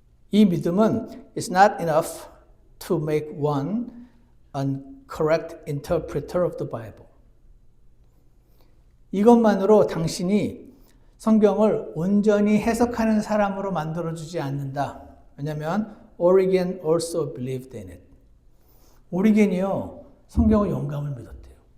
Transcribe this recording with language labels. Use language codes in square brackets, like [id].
[ko] 이 믿음은 [en] is not enough to make one a correct interpreter of the Bible. [ko] 이것만으로 당신이 성경을 온전히 해석하는 사람으로 만들어주지 않는다. 왜냐하면 [en] Origen also believed in it. [ko] 오리겐이요, 성경의 영감을 믿었대요.